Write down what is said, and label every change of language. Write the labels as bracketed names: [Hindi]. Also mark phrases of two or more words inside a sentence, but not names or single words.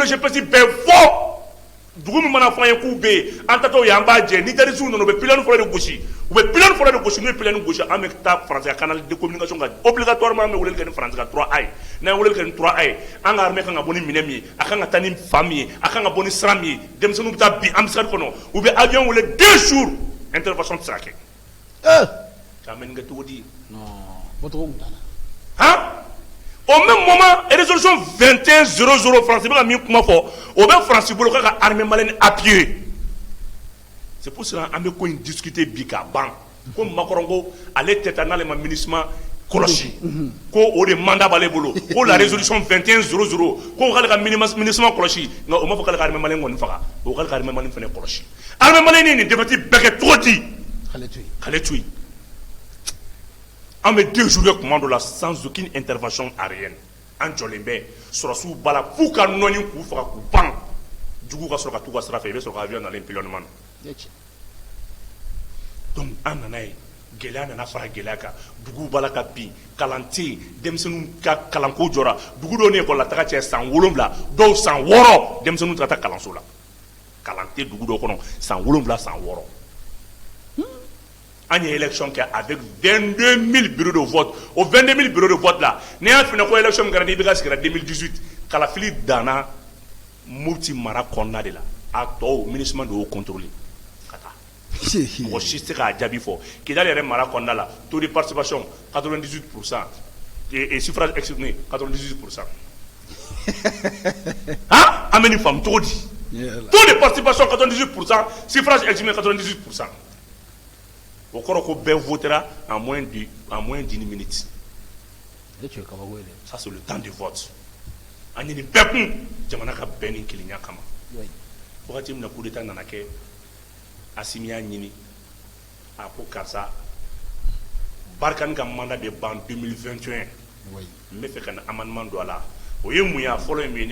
[Bambara] GPS bɛɛ fɔ dugu min mana fɔ an ye k'u bɛ yen an tatɔ yen an b'a jɛ ni terroristes nana u bɛ pylône fɔlɔ de gosi u bɛ pylône fɔlɔ de gosi n'u ye pylône gosi an bɛ taa France [French] canal de communication [Bambara] kan obligatoirement an bɛ weleli kɛ ni France ka 3A ye n'an ye weleli kɛ ni 3A ye an ka armée kan ka bɔ ni minɛ min ye a kan ka taa ni fa min ye a kan ka bɔ ni sira min ye denmisɛnninw bɛ taa bi embuscade kɔnɔ u bɛ avion wele [French] 2 jours intervention [Bambara] tɛ se ka kɛ k'a mɛ nin kɛ cogo di [French] hein au même moment résolution 2100 [Bambara] France bɛ ka min kuma fɔ o bɛ France bolo k'a ka [French] armée malienne appuyer c'est pour cela [Bambara] an bɛ ko in discuter bi k'a ban ko Macron ko ale tɛ taa n'ale ma MINUSMA kɔlɔsi ko o de mandat b'ale bolo ko [French] la résolution 2100 [Bambara] ko k'ale ka MINUSMA kɔlɔsi nka o m'a fɔ k'ale ka [French] armée malienne [Bambara] kɔni faga o k'ale ka [French] armée malienne [Bambara] fana kɔlɔsi [French] armée malienne [Bambara] ye nin défaite bɛɛ kɛ cogo di k'ale to yen an bɛ 2 jours de kuma dɔ la [French] sans aucune intervention aérienne [Bambara] an jɔlen bɛ sɔrɔsiw b'a la f'u ka nɔni k'u faga k'u ban juguw ka sɔrɔ ka t'u ka sira fɛ i bɛ sɔrɔ ka avion nalen pylônement na donc an nana ye gɛlɛya nana fara gɛlɛya kan duguw b'a la ka bin kalan tɛ yen denmisɛnninw ka kalanko jɔra dugu dɔw ni ekɔli la taga cɛ san 7 dɔw san 6 denmisɛnninw tɛ ka taa kalanso la kalan tɛ dugu dɔw kɔnɔ san 7 san 6 an ye élection kɛ [French] avec 22 000 bureaux de vote [Bambara] o [French] 22 000 bureaux de vote [Bambara] la n'i y'a f'i ɲɛna ko élection min kɛra n'i bɛ ka sigila 2018 kalafili danna Mopti mara kɔnɔna de la a tɔw MINUSMA de y'o contrôler ka taa mɔgɔ si tɛ se k'a jaabi fɔ Kidali yɛrɛ mara kɔnɔna la [French] taux de participation 98% et suffrage exprimé 98%. Hein? [Bambara] An bɛ nin faamu cogo di? [French] Taux de participation 98%, suffrage exprimé 98%. [Bambara] O kɔrɔ ko bɛɛ votera [French] en moins d'une minute. Ça c'est le temps de vote. [Bambara] An ye nin bɛɛ kun jamana ka bɛn ni kelenya kama. Wagati min na [French] coup d'état [Bambara] nana kɛ Asimi y'a ɲini a ko karisa Barkani ka mandat bɛ ban 2021 n bɛ fɛ ka na amendement don a la o ye mun ya fɔlɔ ye mun